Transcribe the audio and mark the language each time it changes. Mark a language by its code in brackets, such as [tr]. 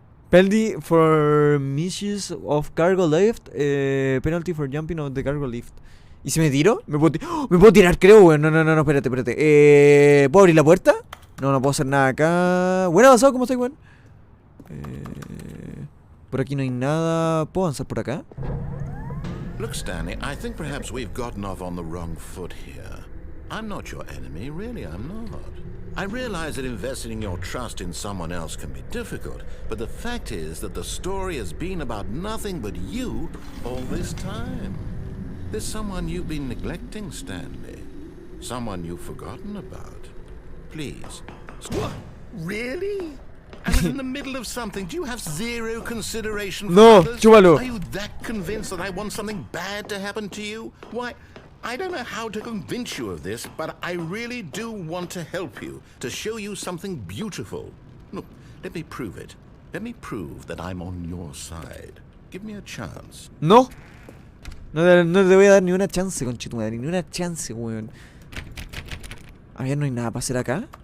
[en] Penalty for misuse of cargo lift. Penalty for jumping on the cargo lift. [es] ¿Y si me tiro? ¿Me puedo tirar, creo, weón? No, espérate. ¿Puedo abrir la puerta? No, no puedo hacer nada acá. Bueno, avanzado, ¿cómo estoy, weón? Por aquí no hay nada. ¿Puedo avanzar por acá? [en] Look, Stanley, I think perhaps we've gotten off on the wrong foot here. I'm not your enemy, really, I'm not. I realize that investing your trust in someone else can be difficult, but the fact is that the story has been about nothing but you all this time. There's someone you've been neglecting, Stanley. Someone you've forgotten about. Please. What? Really? I'm in the middle of something. Do you have zero consideration for [es] No, [en] others? [es] chúpalo. [en] Are you that convinced that I want something bad to happen to you? Why, I don't know how to convince you of this, but I really do want to help you, to show you something beautiful. Look, let me prove it. Let me prove that I'm on your side. Give me a chance. [es] No. No te voy a dar ni una chance, conchetumadre. Ni una chance, weón. A ver, no hay nada para hacer acá.